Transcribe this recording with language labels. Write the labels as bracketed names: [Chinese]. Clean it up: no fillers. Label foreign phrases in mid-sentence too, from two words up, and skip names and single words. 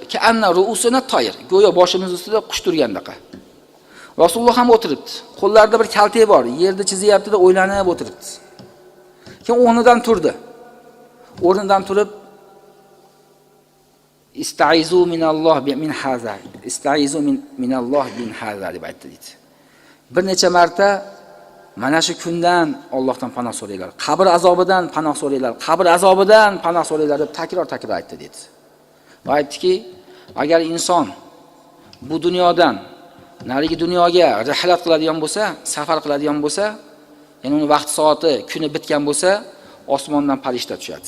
[Arabic] كأن رؤوسنا طير, [Uzbek] go'yo boshimiz ustida qush turgandaqa. Rasululloh ham o'tiribdi. Qo'llarida bir kaltak bor, yerda chizyapti-da o'ylanib o'tiribdi. Keyin o'rnidan turdi. O'rnidan turib [Arabic] أستعيذ من الله من هذا. أستعيذ من الله من هذا [Uzbek] deb aytdi dedi. Bir necha marta mana shu kundan Allohdan panoh so'raylar. Qabr azobidan panoh so'raylar. Qabr azobidan panoh so'raylar deb takror aytdi dedi. Va aytdiki, agar inson bu dunyodan narigi dunyoga rihlat qiladigan bo'lsa, safar qiladigan bo'lsa, ya'ni uni vaqt soati, kuni bitgan bo'lsa, osmondan farishta tushadi.